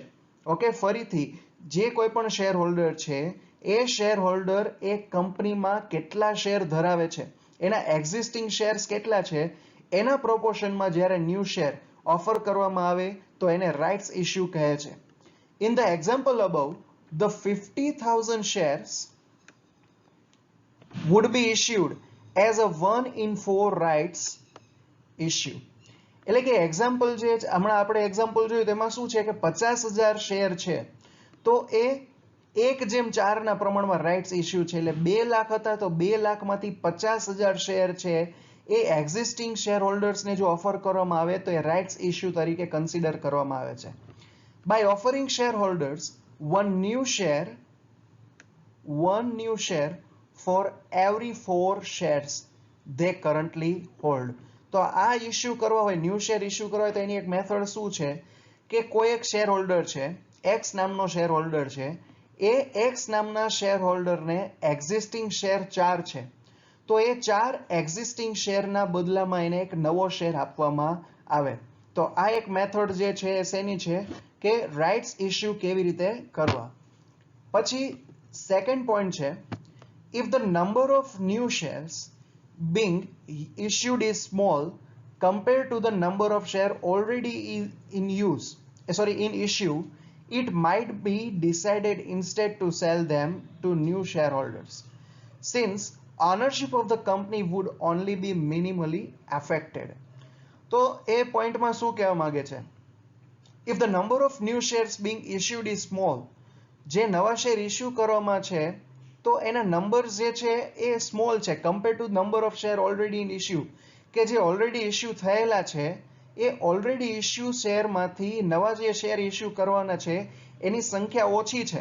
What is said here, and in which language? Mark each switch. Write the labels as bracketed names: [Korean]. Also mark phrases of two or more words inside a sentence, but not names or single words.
[Gujarati] ઓકે, ફરીથી જે કોઈ પણ [English] share holder [Gujarati] છે એ [English] share holder [Gujarati] એ કંપનીમાં કેટલા શેર ધરાવે છે, એના [English] existing shares [Gujarati] કેટલા છે, એના પ્રોપોર્શનમાં જ્યારે [English] new share offer [Gujarati] કરવામાં આવે તો એને [English] rights issue [Gujarati] કહે છે. [English] in the example above, the 50,000 shares would be issued as a 1-in-4 rights issue. [Gujarati] એટલે કે એક્ઝામ્પલ જે હમણાં આપણે એક્ઝામ્પલ જોયું તેમાં શું છે કે 50,000 શેર છે તો એ 1:4 ના પ્રમાણમાં [English] rights issue [Gujarati] છે. એટલે 2 લાખ હતા તો 2 લાખમાંથી 50,000 શેર છે એ [English] existing share holders ને [Gujarati] જો ઓફર કરવામાં આવે તો એ [English] rights issue [Gujarati] તરીકે કન્સિડર કરવામાં આવે છે. [English] by offering share holders one new share for every 4 shares they currently hold. [Gujarati] તો આ ઇશ્યુ કરવા હોય, [English] new share issue [Gujarati] કરવા હોય તો એની એક મેથડ શું છે કે કોઈ એક [English] share holder [Gujarati] છે, એક્સ નામનો [English] share holder [Gujarati] છે, એ એક્સ નામના [English] share holder ને existing share [Gujarati] 4 છે તો એ 4 [English] existing share ના [Gujarati] બદલામાં એને એક નવો શેર આપવામાં આવે. તો આ એક મેથડ જે છે એ શેની છે કે [English] rights issue [Gujarati] કેવી રીતે કરવા. પછી [English] second point [Gujarati] છે, [English] if the number of new shares being issued is small compared to the number of share already in issue, it might be decided instead to sell them to new shareholders, since ownership of the company would only be minimally affected. [Gujarati] તો એ પોઈન્ટમાં શું કહેવા માંગે છે? [English] If the number of new shares being issued is small, [Gujarati] જે નવા [English] share issue [Gujarati] કરવામાં છે તો એના નંબર્સ જે છે એ સ્મોલ છે [English] compare to number of share already in issue, [Gujarati] કે જે [English] already issue [Gujarati] થયેલા છે એ [English] already issue [Gujarati] શેરમાંથી નવા જે [English] share issue [Gujarati] કરવાના છે એની સંખ્યા ઓછી છે.